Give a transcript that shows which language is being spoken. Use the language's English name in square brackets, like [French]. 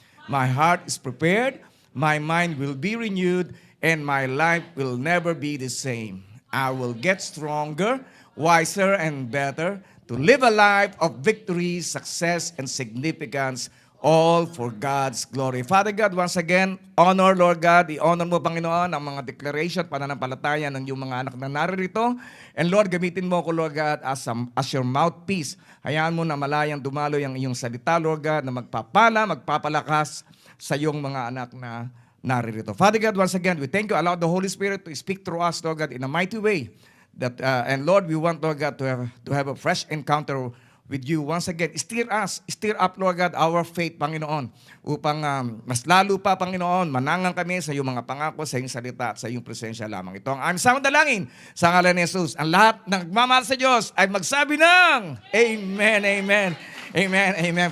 [English] My heart is prepared, my mind will be renewed, and my life will never be the same. I will get stronger, wiser, and better to live a life of victory, success, and significance, all for God's glory. Father God, once again, honor, [Filipino] Lord God, i-honor mo, Panginoon, ang mga declaration, pananampalataya ng iyong mga anak na naririto. [English] And Lord, [Filipino] gamitin mo ko, [English] Lord God, as your mouthpiece. [Filipino] Hayaan mo na malayang dumaloy ang iyong salita, Lord God, na magpapala, magpapalakas sa iyong mga anak na naririto. [English] Father God, once again, we thank you. Allow the Holy Spirit to speak through us, Lord God, in a mighty way. And Lord, we want, Lord God, to have a fresh encounter with you. Once again, stir up, Lord God, our faith, [Filipino] Panginoon, upang mas lalo pa, Panginoon, manangang kami sa iyong mga pangako, sa iyong salita, at sa iyong presensya lamang. Ito ang aming samang dalangin sa ngalan ni Jesus. Ang lahat ng nagmamahal sa Diyos ay magsabi ng Amen, Amen, Amen, Amen.